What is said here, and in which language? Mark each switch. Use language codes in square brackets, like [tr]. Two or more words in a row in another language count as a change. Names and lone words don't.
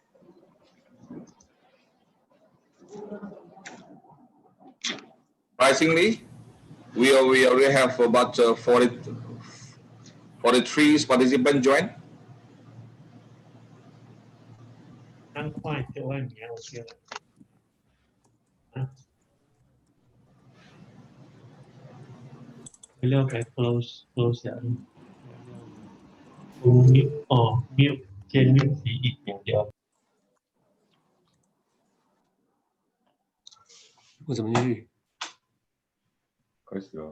[en] Surprisingly, we already have about 43 participants join. Close ya. [th] Mute สีอีกอย่างเดียว [zh] 我怎么进去？开始了。